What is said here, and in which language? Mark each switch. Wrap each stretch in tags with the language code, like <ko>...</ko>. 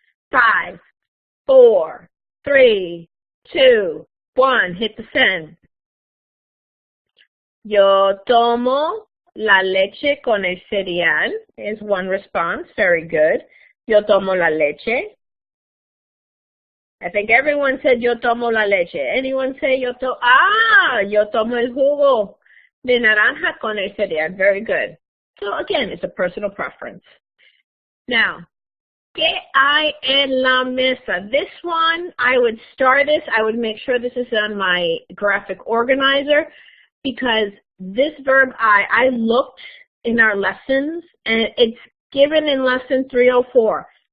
<en>5, 4, 3, 2, 1. Hit the send.</en> <es>Yo tomo la leche con el cereal</es> <en>is one response. Very good.</en> <es>Yo tomo la leche.</es> <en>I think everyone said</en> <es>yo tomo la leche.</es> <en>Anyone say</en> <es>yo tomo el jugo de naranja con el cereal.</es> <en>Very good. So again, it's a personal preference. Now,</en> <es>¿qué hay en la mesa?</es> <en>This one, I would star this. I would make sure this is on my graphic organizer because this verb I looked in our lessons and it's given in lesson 304.</en>